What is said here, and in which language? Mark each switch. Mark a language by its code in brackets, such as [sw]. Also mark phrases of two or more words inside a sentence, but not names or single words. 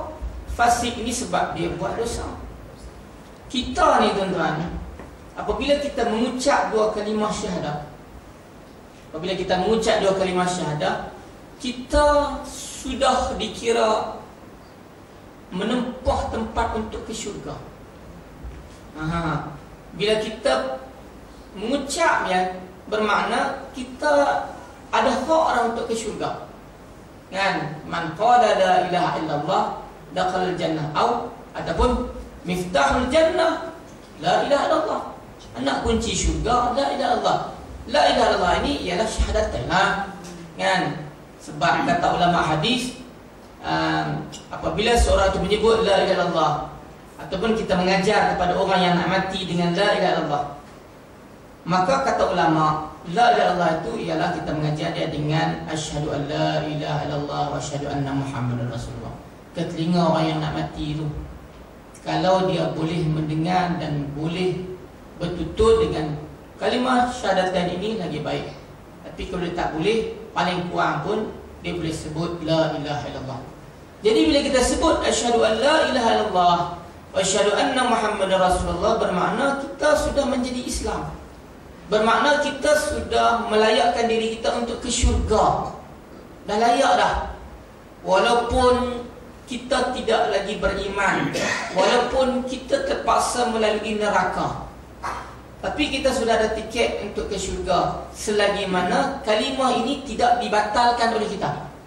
[ms] Fasik ni sebab dia buat dosa. Kita ni tuan-tuan, apabila kita mengucap dua kalimah syahadah, kita sudah dikira menempuh tempat untuk ke syurga. Bila kita mengucap, ya, bermakna kita ada hak orang untuk ke syurga. Kan? [ar] من قال لا إله إلا الله دخل الجنة, ataupun مفتاح الجنة لا إله إلا الله. [ms] Anak kunci syurga [ar] لا إله إلا الله. لا إله إلا الله [ms] ini ialah syahadatain. Kan? Sebab kata ulama hadis, apabila seorang itu menyebut [ar] لا إله إلا الله, [ms] ataupun kita mengajar kepada orang yang nak mati dengan [ar] لا إله إلا الله, [ms] maka kata ulama, [ar] لا إله إلا الله [ms] itu ialah kita mengajar dia dengan [ar] أشهد أن لا إله إلا الله وأشهد أن محمدا رسول الله. [ms] Ke telinga orang yang nak mati itu, kalau dia boleh mendengar dan boleh bertutur dengan kalimah syahadatain ini, lagi baik. Tapi kalau dia tak boleh, paling kurang pun dia boleh sebut [ar] لا إله إلا الله. [ms] Jadi bila kita sebut [ar] أشهد أن لا إله إلا الله وأشهد أن محمدا رسول الله, [ms] bermakna kita sudah menjadi Islam. Bermakna kita sudah melayakkan diri kita untuk ke syurga. Dah layak dah. Walaupun kita tidak lagi beriman, walaupun kita terpaksa melalui neraka, tapi kita sudah ada tiket untuk ke syurga, selagi mana kalimah ini tidak dibatalkan oleh kita.